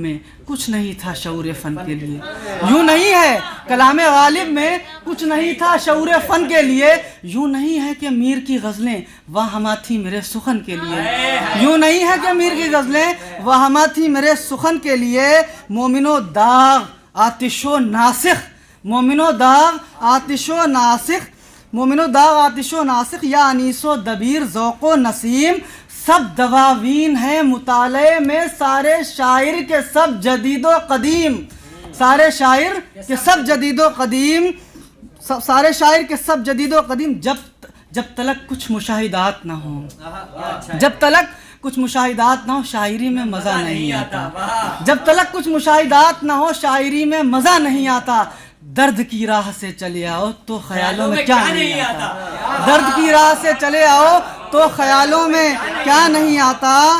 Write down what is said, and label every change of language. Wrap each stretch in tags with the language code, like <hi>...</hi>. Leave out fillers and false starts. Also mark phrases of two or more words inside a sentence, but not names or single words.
<ur>میں کچھ نہیں تھا شعور فن کے لیے، یوں نہیں ہے کلام غالب میں کچھ نہیں تھا شعور فن کے لیے، یوں نہیں ہے کہ میر کی غزلیں واہمہ تھیں میرے سخن کے لیے، یوں نہیں ہے کہ میر کی غزلیں واہمہ تھیں میرے سخن کے لیے، مومن و داغ آتش و ناسخ، مومن و داغ آتش و ناسخ، مومن و داغ آتش و ناسخ، یا انیس و دبیر ذوق و نسیم، سب دواوین ہیں مطالعے میں، سارے شاعر کے سب جدید و قدیم، سارے شاعر کے سب جدید و قدیم، سارے شاعر کے سب جدید و قدیم، جب تلک کچھ مشاہدات نہ ہوں، جب تلک کچھ مشاہدات نہ ہو شاعری میں مزہ نہیں آتا، جب تلک کچھ مشاہدات نہ ہو شاعری میں مزہ نہیں آتا، درد کی راہ سے چلے آؤ تو خیالوں میں کیا نہیں آتا، درد کی راہ سے چلے آؤ تو خیالوں میں کیا نہیں آتا،</ur>